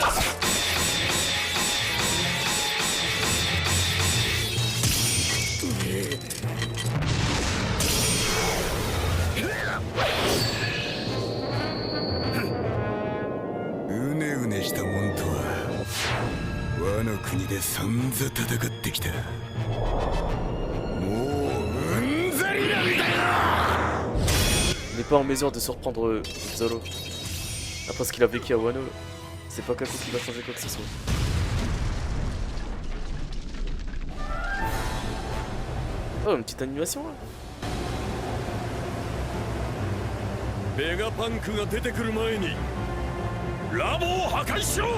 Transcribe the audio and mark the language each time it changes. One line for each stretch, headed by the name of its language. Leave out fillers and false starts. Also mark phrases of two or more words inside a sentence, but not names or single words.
Japanese: うねうねしたもんとは和の国でさんざ戦ってきた。もううんざりなんだよ。
French: Il n'est pas en mesure de surprendre Zoro. Après ce qu'il a vécu à Wano, c'est pas Kaku qui va changer quoi que ce soit. Oh, une petite animation là.
Japanese: ベガパンクが出てくる前にラボを破壊しろ。